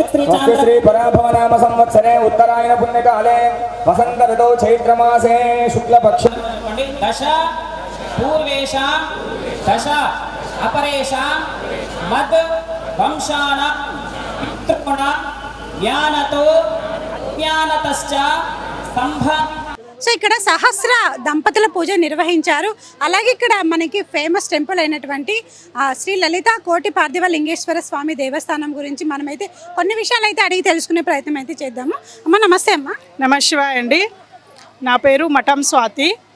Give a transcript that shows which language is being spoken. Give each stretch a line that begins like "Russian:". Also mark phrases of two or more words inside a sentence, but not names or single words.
Sanskrit: श्री पराभव नाम संवत्सरे उत्तरायण पुण्यकाले वसंत ऋतौ चैत्रमासे शुक्लपक्ष दश पूर्वेषां दश अपरेषां मद वंशानां पितॄणां ज्ञानतो ज्ञानतश्च संभ
Telugu: సో ఇక్కడ సహస్ర దంపతుల పూజ నిర్వహించారు. అలాగే ఇక్కడ మనకి
English: famous temple
Telugu: అయినటువంటి శ్రీ లలిత కోటి పార్థివ లింగేశ్వర స్వామి దేవస్థానం గురించి మనమైతే కొన్ని విషయాలు అయితే అడిగి తెలుసుకునే ప్రయత్నం అయితే చేద్దాము. అమ్మ నమస్తే. అమ్మ నమశివాయ అండి. నా పేరు మఠం స్వాతి.